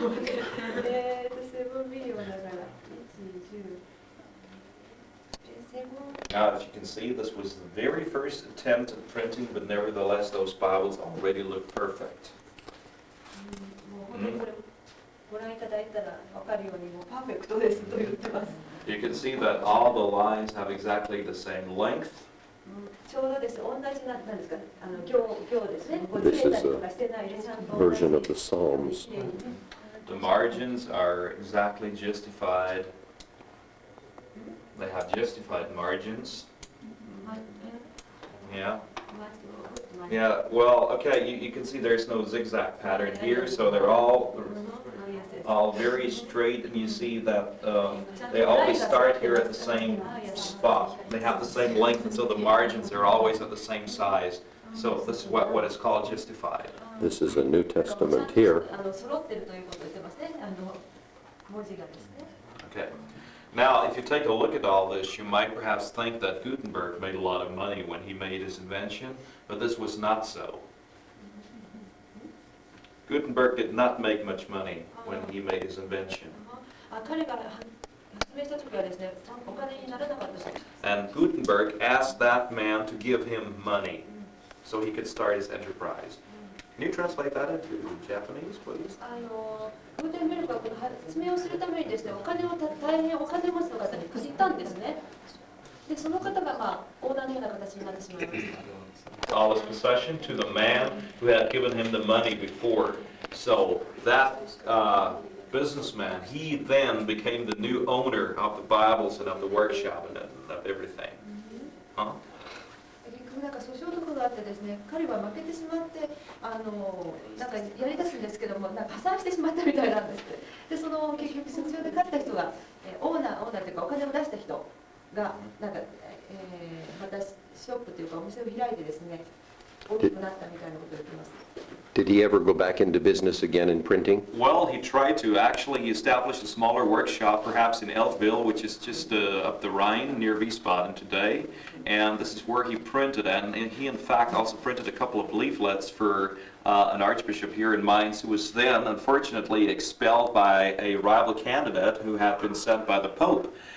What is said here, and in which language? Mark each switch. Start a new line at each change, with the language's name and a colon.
Japanese: そうね、7ミリオンだから1、10
English: Now, if you can see, this was the very first attempt at printing, but nevertheless, those Bibles already look perfect.
Japanese: もう本当にこれご覧いただいたら分かるようにもうパーフェクトですと言ってます。
English: You can see that all the lines have exactly the same length.
Japanese: ちょうどです。同じなんですか。行ですね。こう
English: This
Japanese: ずれた
English: is
Japanese: りとかしてないでちゃんと
English: version of the Psalms. The margins are exactly justified. They have justified margins. Yeah. Yeah, well, okay, you can see there's no zigzag pattern here, so they're all very straight, and you see that they always start here at the same spot. They have the same length, and so the margins are always at the same size. So this is what is called justified. This is a New Testament here.
Japanese: 揃ってるということを言ってますね。文字がですね。
English: Okay. Now, if you take a look at all this, you might perhaps think that Gutenberg made a lot of money when he made his invention, but this was not so. Gutenberg did not make much money when he made his invention.
Japanese: 彼が発明した時はですね、お金にならなかったそうです。
English: And Gutenberg asked that man to give him money so he could start his enterprise. Can you translate that into Japanese, please?
Japanese: グーテンベルクはこの発明をするためにですね、大変お金持ちの方に借りたんですね。で、その方がオーナーのような形になってしまいました。
English: All his possession to the man who had given him the money before. So that businessman, he then became the new owner of the Bibles and of the workshop and of everything. Huh?
Japanese: なんか訴訟とかがあってですね、彼は負けてしまってなんかやり出すんですけども、なんか破産してしまったみたいなんです。で、その結局訴訟で勝った人がオーナーというかお金を出した人がなんか、またショップというかお店を開いてですね、大きくなったみたいなことを言ってます。
English: Did he ever go back into business again in printing? Well, he tried to. Actually, he established a smaller workshop, perhaps in Eltville, which is just up the Rhine near Wiesbaden today. And this is where he printed. And he, in fact, also printed a couple of leaflets for an archbishop here in Mainz, who was then, unfortunately, expelled by a rival candidate who had been sent by the Pope.